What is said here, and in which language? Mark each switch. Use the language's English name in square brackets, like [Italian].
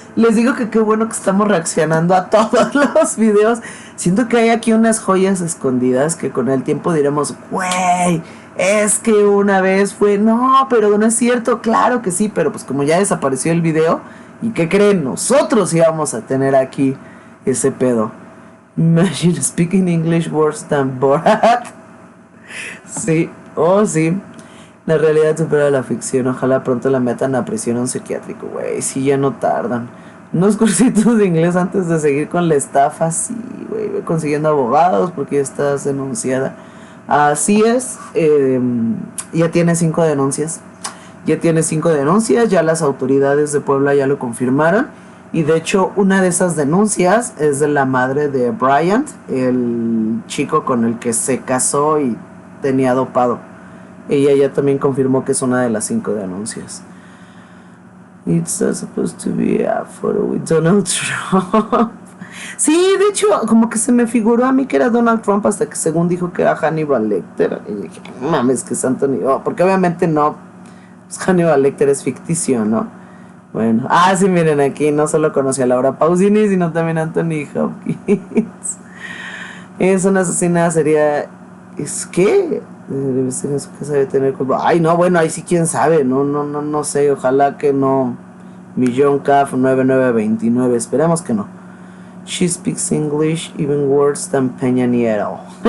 [Spanish] Les digo que qué bueno que estamos reaccionando a todos los videos. Siento que hay aquí unas joyas escondidas que con el tiempo diremos, güey, es que una vez fue... No, pero no es cierto, claro que sí, pero pues como ya desapareció el video, ¿y qué creen? Nosotros íbamos a tener aquí ese pedo. [English] Imagine speaking English worse than Borat. [Spanish] Sí, oh sí. La realidad supera la ficción. Ojalá pronto la metan a prisión a un psiquiátrico, güey. Sí, ya no tardan. Unos cursitos de inglés antes de seguir con la estafa. Sí, güey. Voy consiguiendo abogados porque ya estás denunciada. Así es. Ya tiene 5 denuncias. Ya las autoridades de Puebla ya lo confirmaron. Y de hecho, una de esas denuncias es de la madre de Bryant, el chico con el que se casó y tenía dopado. Ella ya también confirmó que es una de las 5 denuncias. [English] It's supposed to be a photo with Donald Trump. [Spanish] Sí, de hecho, como que se me figuró a mí que era Donald Trump hasta que según dijo que era Hannibal Lecter. Y dije, mames, que es Anthony. Oh, porque obviamente no. Pues Hannibal Lecter es ficticio, ¿no? Bueno, sí, miren aquí, no solo conocí a Laura Pausini, sino también a Anthony Hopkins. Es una asesina, sería... ¿Es qué? Debe ser eso que sabe tener... Ay, no, bueno, ahí sí quién sabe, no sé, ojalá que no. Millón CAF 9929, esperemos que no. [English] She speaks English even worse than Peña Nieto.